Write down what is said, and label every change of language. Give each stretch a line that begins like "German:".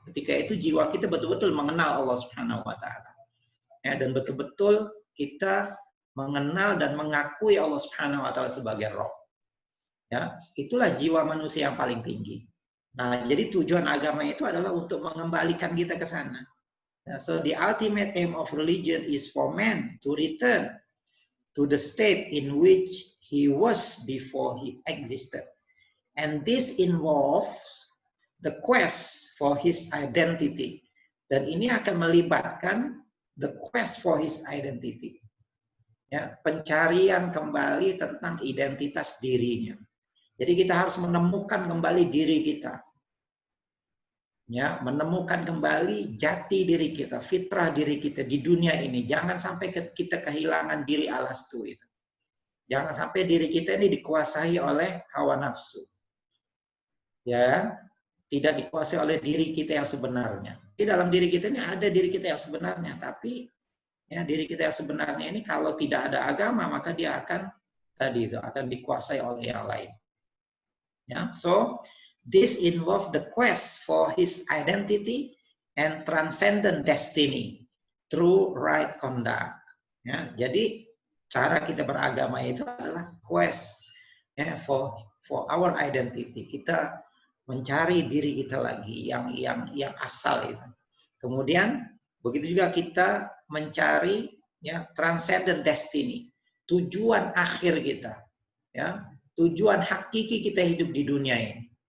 Indonesian: Ketika itu jiwa kita betul-betul mengenal Allah Subhanahu wa taala. Ya, dan betul-betul kita mengenal dan mengakui Allah Subhanahu wa taala sebagai Rabb. Ya, itulah jiwa manusia yang paling tinggi. Nah, jadi tujuan agama itu adalah untuk mengembalikan kita ke sana.
English: So the ultimate aim of religion is for man to return to the state in which he was before he existed. And this involves the quest for his identity.
Indonesian: Dan ini akan melibatkan
English: the quest for his identity.
Indonesian: Ya, pencarian kembali tentang identitas dirinya. Jadi kita harus menemukan kembali diri kita. Ya, menemukan kembali jati diri kita, fitrah diri kita di dunia ini. Jangan sampai kita kehilangan diri alastu itu. Jangan sampai diri kita ini dikuasai oleh hawa nafsu. Ya, tidak dikuasai oleh diri kita yang sebenarnya. Di dalam diri kita ini ada diri kita yang sebenarnya, tapi ya, diri kita yang sebenarnya ini kalau tidak ada agama maka dia akan akan dikuasai oleh yang lain.
English: Ya, so this involve the quest for his identity and transcendent destiny through right conduct.
Indonesian: Ya, jadi cara kita beragama itu adalah quest ya,
English: for our identity.
Indonesian: Kita mencari diri kita lagi yang asal itu. Kemudian begitu juga kita mencari ya
English: transcendent destiny,
Indonesian: tujuan akhir kita, ya tujuan hakiki kita hidup di dunia ini.